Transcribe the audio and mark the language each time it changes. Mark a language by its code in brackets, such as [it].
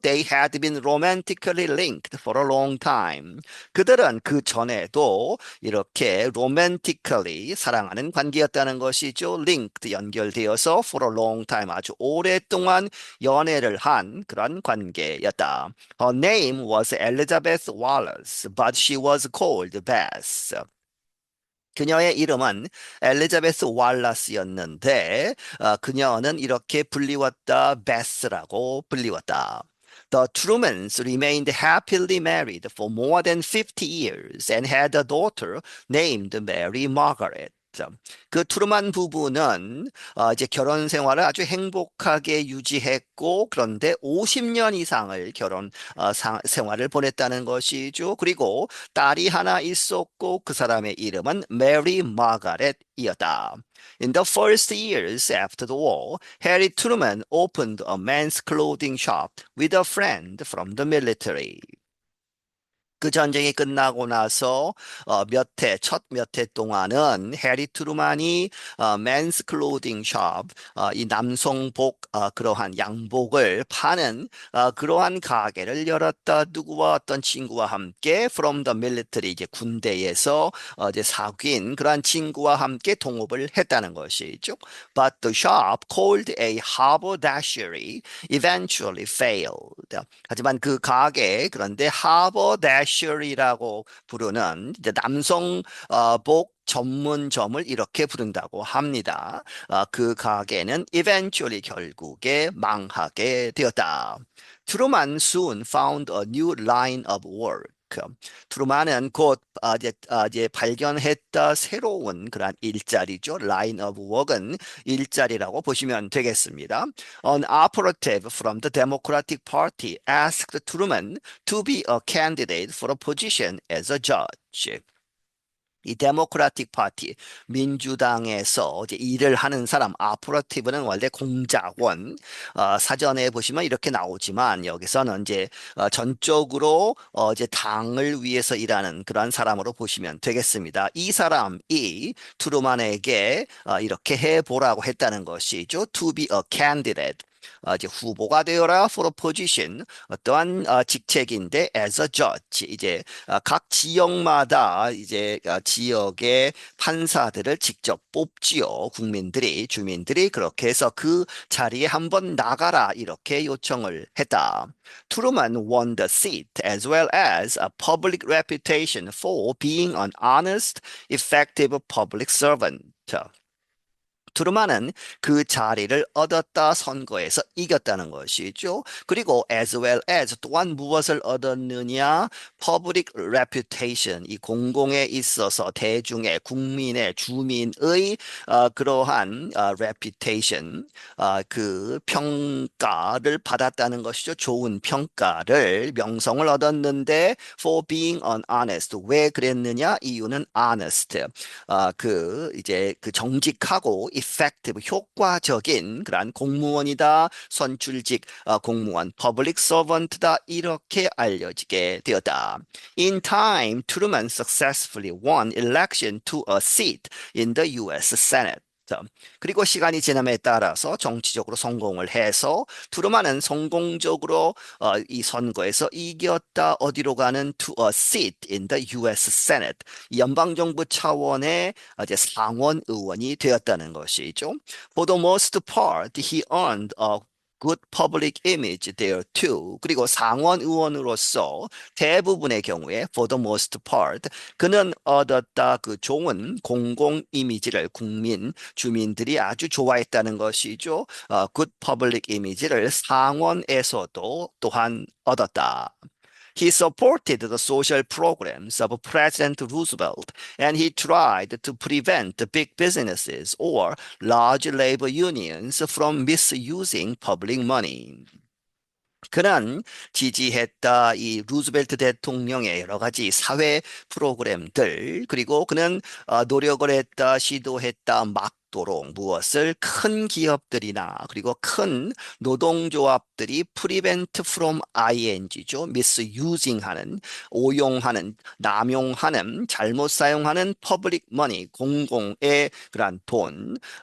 [en] They had been romantically linked for a long time. [ko] 그들은 그 전에도 이렇게 romantically 사랑하는 관계였다는 것이죠. [en] linked [ko] 연결되어서 [en] for a long time [ko] 아주 오랫동안 연애를 한 그런 관계였다. [en] Her name was Elizabeth Wallace, but she was called Bess. [ko] 그녀의 이름은 엘리자베스 왈라스였는데 그녀는 이렇게 불리웠다. 베스라고 불리웠다. [en] The Trumans remained happily married for more than 50 years and had a daughter named Mary Margaret. [ko] 그 트루만 부부는 이제 결혼 생활을 아주 행복하게 유지했고 그런데 50년 이상을 결혼 생활을 보냈다는 것이죠. 그리고 딸이 하나 있었고 그 사람의 이름은 메리 마가렛이었다. [en] In the first years after the war, Harry Truman opened a men's clothing shop with a friend from the military. [ko] 그 전쟁이 끝나고 나서 첫 몇 해 동안은 해리 트루만이 맨스 클로딩 숍, 이 남성복 그러한 양복을 파는 그러한 가게를 열었다. 누구와 어떤 친구와 함께 [en] from the military [ko] 이제 군대에서 이제 사귄 그러한 친구와 함께 동업을 했다는 것이죠. [en] But the shop called a haberdashery eventually failed. [ko] 하지만 그 가게 그런데 하버대셔리라고 부르는 이제 남성 복 전문점을 이렇게 부른다고 합니다. 그 가게는 eventually 결국에 망하게 되었다. [en] 트루만 soon found a new line of work. [ko] 트루만은 곧 이제 발견했다 새로운 그런 일자리죠. [en] line of work [ko] 은 일자리라고 보시면 되겠습니다. [en] An operative from the Democratic Party asked Truman to be a candidate for a position as a judge. [ko] 이 데모크라틱 파티, 민주당에서 이제 일을 하는 사람, 아프러티브는 원래 공작원, 사전에 보시면 이렇게 나오지만 여기서는 이제 전적으로 이제 당을 위해서 일하는 그런 사람으로 보시면 되겠습니다. 이 사람이 트루만에게 이렇게 해보라고 했다는 것이죠. [en] To be a candidate. [ko] 이제 후보가 되어라 [en] for a position [ko] 어떠한 직책인데 [en] as a judge [ko] 이제 각 지역마다 이제 지역의 판사들을 직접 뽑지요. 국민들이 주민들이 그렇게 해서 그 자리에 한번 나가라 이렇게 요청을 했다. [en] Truman won the seat as well as a public reputation for being an honest, effective public servant. [ko] 트루만은 그 자리를 얻었다 선거에서 이겼다는 것이죠. 그리고 [en] as well as [ko] 또한 무엇을 얻었느냐? [en] public reputation [ko] 이 공공에 있어서 대중의 국민의 주민의 그러한 reputation 그 평가를 받았다는 것이죠. 좋은 평가를 명성을 얻었는데 [en] for being an honest [ko] 왜 그랬느냐? 이유는 honest 그 이제 그 정직하고 effective 효과적인 그러한 공무원이다. 선출직 공무원 [en] public servant [ko] 다. 이렇게 알려지게 되었다. [en] In time, Truman successfully won election to a seat in the U.S. Senate. [ko] 그리고 시간이 지남에 따라서 정치적으로 성공을 해서 트루만은 성공적으로 이 선거에서 이겼다. 어디로 가는 [en] to a seat in the U.S. Senate. [ko] 연방정부 차원의 이제 상원 의원이 되었다는 것이죠. [en] For the most part, he earned a good public image there too. [ko] 그리고 상원 의원으로서 대부분의 경우에 [en] for the most part [ko] 그는 얻었다 그 좋은 공공 이미지를 국민 주민들이 아주 좋아했다는 것이죠. [en] good public [ko] 이미지를 상원에서도 또한 얻었다. [en] He supported the social programs of President Roosevelt, and he tried to prevent big businesses or large labor unions from misusing public money. [ko] 그는 지지했다 이 루즈벨트 대통령의 여러 가지 사회 프로그램들 그리고 그는 노력을 했다 시도했다 막도록 무엇을 큰 기업들이나 그리고 큰 노동조합들이 [en] prevent from ing [ko] 죠 misusing 하는 오용하는 남용하는 잘못 사용하는 [en] public money [ko] 공공의 그러한 돈